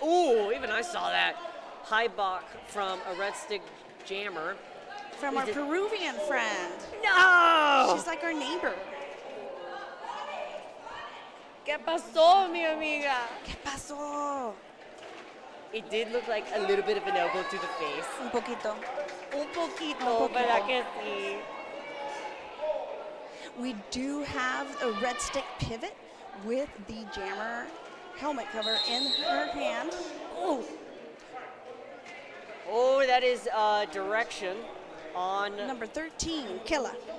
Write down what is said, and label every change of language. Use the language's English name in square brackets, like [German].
[English] Ooh, even I saw that. High block from a Red Stick Jammer. From our Peruvian friend. No! She's like our neighbor. [Spanish] ¿Qué pasó, mi amiga? ¿Qué pasó? [English] It did look like a little bit of an elbow to the face. [Spanish] Un poquito. Un poquito, ¿verdad que sí? [English] We do have a Red Stick pivot with the Jammer helmet cover in her hand. Oh, oh, that is direction on. Number 13, Killa.